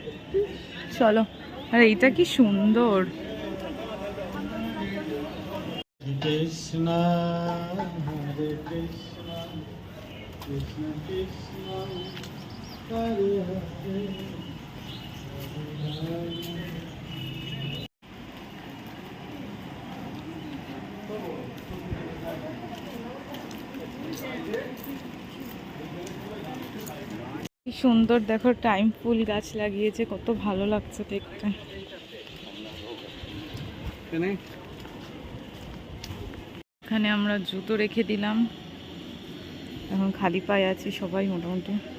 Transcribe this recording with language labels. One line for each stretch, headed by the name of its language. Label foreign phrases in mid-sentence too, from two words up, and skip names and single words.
Bangla: চলো। আর এইটা কি সুন্দর। Krishna, Hare Krishna, Krishna Krishna, Hare Hare, Hare Hare. কি সুন্দর দেখো, টাইম ফুল গাছ লাগিয়েছে, কত ভালো লাগছে দেখতে। এখানে আমরা জুতো রেখে দিলাম, এখন খালি পায়ে আছি সবাই মোটামুটি।